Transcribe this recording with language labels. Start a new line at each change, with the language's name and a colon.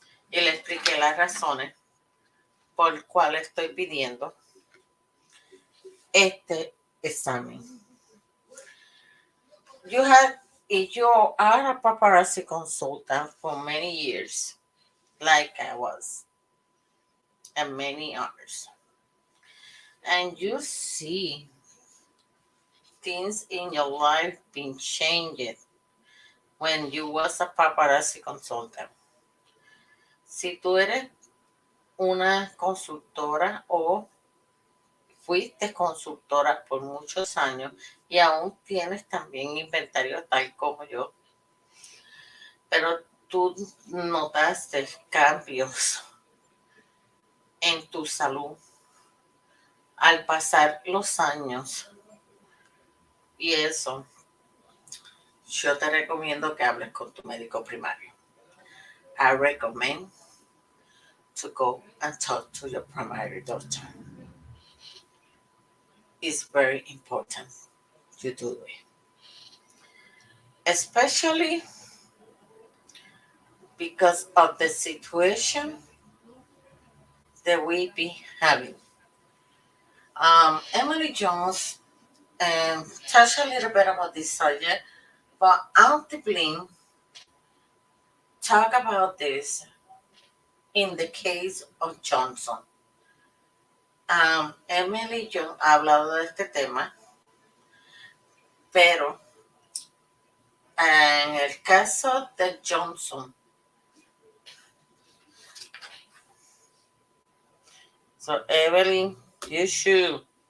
Spanish: Y le expliqué las razones por cuales estoy pidiendo este examen.
English: You are a paparazzi consultant for many years, like I was, and many others. And you see things in your life being changed when you was a paparazzi consultant.
Spanish: Si tú eres una consultora o fuiste consultora por muchos años y aún tienes también inventario tal como yo, pero tú notaste cambios en tu salud al pasar los años, y eso yo te recomiendo que hables con tu médico primario.
English: I recommend to go and talk to your primary doctor. It's very important you do it, especially because of the situation that we be having. Emily Jones touched a little bit about this subject, but antimlm talk about this in the case of Johnson.
Spanish: Emily Jones ha hablado de este tema, pero en el caso de Johnson,
English: so Evelyn, you should.